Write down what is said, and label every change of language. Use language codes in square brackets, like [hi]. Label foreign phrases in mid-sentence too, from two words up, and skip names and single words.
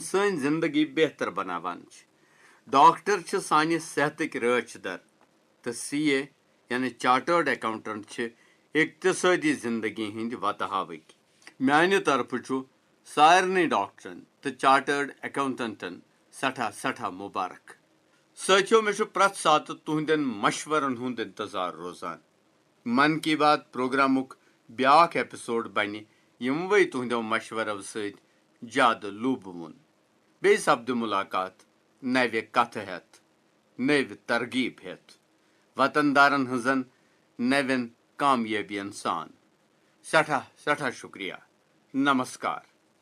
[ks] سٲنۍ زندگی بہتر بناوان چھِ ڈاکٹر چھِ سانہِ صحتٕکۍ رٲچھ در تہٕ CA یعنی [en] chartered accountant [ks] چھِ اقتصٲدی زندگی ہٕنٛدۍ وتہٕ ہاوٕکۍ میانہِ طرفہٕ چھُ سارنٕے ڈاکٹرن تہٕ [en] chartered accountants [ks] سٮ۪ٹھاہ سٮ۪ٹھاہ مُبارک سٲتھیو مےٚ چھُ پرٛٮ۪تھ ساتہٕ تُہنٛدٮ۪ن مشورن ہُنٛد انتظار روزان من کی بات پروگرامُک بیٛاکھ ایپسوڈ بنہِ یِموٕے تُہنٛدٮ۪و مشورو سۭتۍ زیادٕ لوٗبوُن بیٚیہِ سپدِ مُلاقات نوِ کتھٕ ہٮ۪تھ نٔوۍ ترغیب ہٮ۪تھ وطن دارن ہٕنٛزن نوٮ۪ن کامیٲبین سان سٮ۪ٹھاہ سٮ۪ٹھاہ شُکریہ نمسکار